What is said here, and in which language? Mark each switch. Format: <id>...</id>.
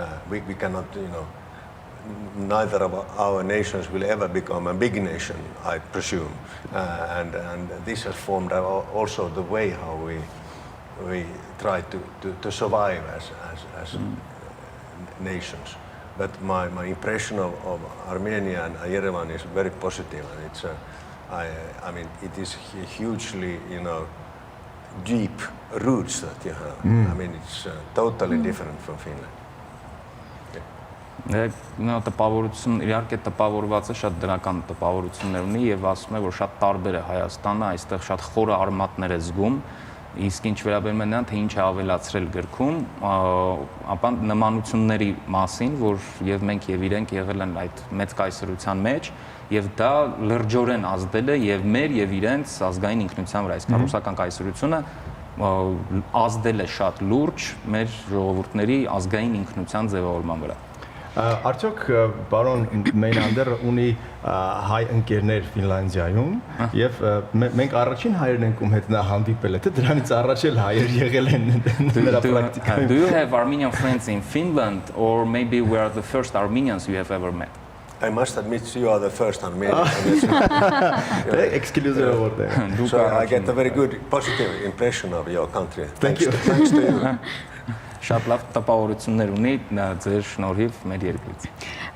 <en>We cannot, neither of our nations will ever become a big nation, I presume, and this has formed also the way how we try to survive as nations. But my impression of Armenia and Yerevan is very positive, and it's I mean it is hugely deep roots that you have. I mean it's totally different from Finland.</en> <hy>Տպավորություն, իհարկե տպավորված է, շատ դրական տպավորություններ ունի եւ ասում է, որ շատ տարբեր է Հայաստանը, այստեղ շատ խորը արմատներ է զգում, իսկ ինչ վերաբերում է նրան, թե ինչ է ավելացրել գրքում, ապա նմանությունների մասին, որ եւ մենք եւ իրենք եղել են այդ մեծ կայսրության մեջ, եւ դա լրջորեն ազդել է եւ մեր եւ իրենց ազգային ինքնության վրա, իսկ ռուսական կայսրությունը ազդել է շատ լուրջ մեր ժողովուրդների ազգային ինքնության ձևավորման վրա։ Արդյոք պարոն Մեյնանդերը ունի հայ ընկերներ Ֆինլանդիայում եւ մենք առաջին հայերն ենք ում հետ նա հանդիպել է, թե դրանից առաջ էլ հայեր եղել են նրա պրակտիկայում։</hy> <en>Do you have Armenian friends in Finland or maybe we are the first Armenians you have ever met? I must admit you are the first Armenian. Exclusive order. So I get a very good positive impression of your country. Thanks to you.</en> <hy>Շատ լավ տպավորություններ ունի ձեր շնորհիվ մեր երկրից։</hy>